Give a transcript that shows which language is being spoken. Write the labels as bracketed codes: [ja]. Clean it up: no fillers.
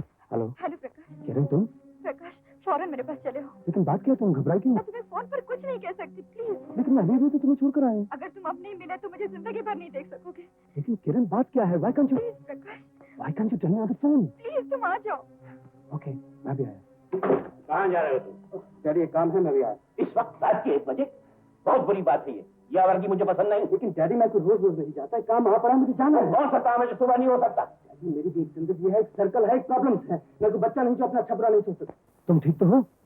[hi] Hello hello प्रकाश। किरण, तुम? प्रकाश फौरन मेरे पास चले हो। लेकिन बात क्या है, तुम घबराई क्यों? मैं तुम्हें फोन पर कुछ नहीं कह सकती, प्लीज। लेकिन मैं अभी तो तुम्हें छोड़कर आया हूँ। अगर तुम अब नहीं मिले तो मुझे जिंदगी भर नहीं देख सकोगे। लेकिन किरण, बात क्या है? [en] Why can't you tell me on the phone? [hi] Please तुम आ जाओ। Okay, मैं भी आया। कहाँ जा रहे हो तुम? डैडी, एक काम है, मैं भी आया। इस वक्त रात के 1 बजे? बहुत बुरी बात है ये। यह वर्गी मुझे पसंद नहीं। लेकिन डैडी, मैं कोई रोज रोज नहीं जाता है, काम वहाँ पड़ा है, मुझे जाना है। हो सकता है मुझे सुबह नहीं हो सकता। डैडी, मेरी भी एक जिंदगी है, एक सर्कल है, एक प्रॉब्लम्स है। मैं कोई बच्चा नहीं जो अपना अच्छा बुरा नहीं सोच सकता। तुम ठीक तो हो?